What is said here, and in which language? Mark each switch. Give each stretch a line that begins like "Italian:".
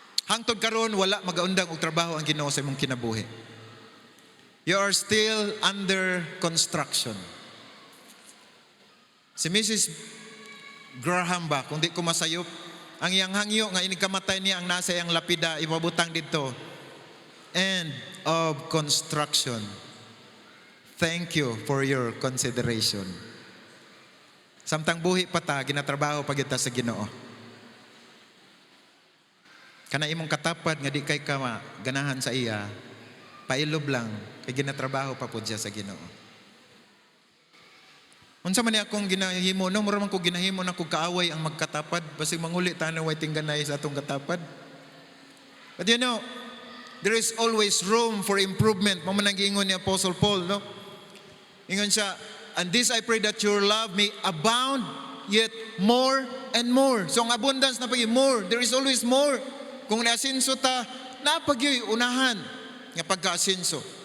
Cebuano: Hangtod karon wala magaundang og trabaho ang Ginoo sa imong kinabuhi.
English: You are still under construction.
Cebuano: Si Mrs. Graham ba, kung di ko masayop, ang iyang hangyo nga inikamatay niya ang nasa iyang lapida, ipabutang dito.
English: End of construction. Thank you for your consideration.
Cebuano: Samtang buhi pa ta, ginatrabaho pa kita sa Ginoo. Kana imong katapad nga di kay ka ganahan sa iya, pailob lang kay ginatrabaho pa pud siya sa Ginoo. Unsa man ni akong ginahimo no, mura man ko ginahimo na kog kaaway ang magkatapad, basig manguli tanaw way tingganay sa atong katapad.
English: But you know, there is always room for improvement.
Cebuano: Mao man ang giingon ni Apostle Paul, no? Ingon siya,
English: and this I pray that your love may abound yet more and more.
Cebuano: So ang abundance na pagi more,
English: there is always more.
Cebuano: Kung naasinso ta, napagyoy unahan nga pagka-asinso.